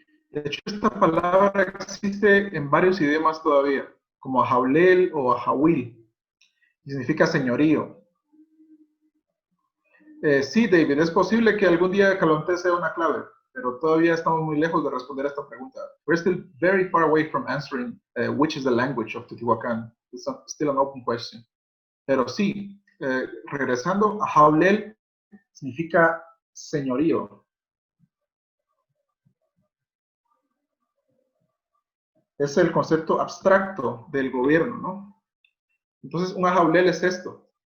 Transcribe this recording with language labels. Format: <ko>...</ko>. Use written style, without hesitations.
<es>De hecho, esta palabra existe en varios idiomas todavía, como ahaulel o ahawil, y significa señorío. Sí, David, es posible que algún día Calonté sea una clave, pero todavía estamos muy lejos de responder a esta pregunta.</es> <en>We're still very far away from answering which is the language of Teotihuacan. It's still an open question.</en> <es>Pero sí, regresando, ahaulel significa señorío. Es el concepto abstracto del gobierno, ¿no? Entonces, un ahaulel es esto.</es>